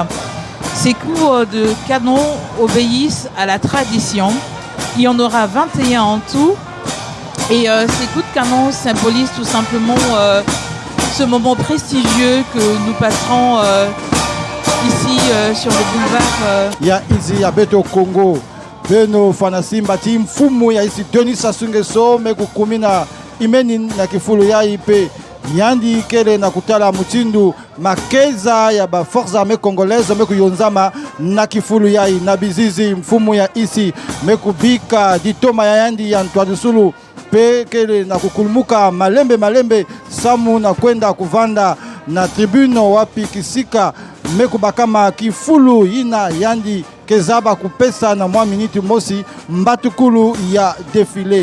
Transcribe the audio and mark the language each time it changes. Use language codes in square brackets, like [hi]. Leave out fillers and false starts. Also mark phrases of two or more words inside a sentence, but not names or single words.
[fr] Ces coups de canon obéissent à la tradition. Il y en aura 21 en tout. Et ces coups de canon symbolisent tout simplement ce moment prestigieux que nous passerons ici sur le boulevard. [ktu] Ya ici ya Beto Congo. Beno Fanasimba Team Fumu ya ici Denis Sassou Nguesso mekukumina imeni na kifulu ya ipe. Yandi kele na kutala mutindu makeza ya ba [fr] forces armées congolaises [ktu] mekuyonzama na kifulu ya na bizizi mfumu ya isi mekubika ditoma ya yandi ya Ntwadisulu pe kele na kukulumuka malembe samu na kwenda kuvanda na tribune wapi kisika mekubakama kifulu ina yandi kezaba kupesa na mwa minute mosi mbatukulu ya défilé.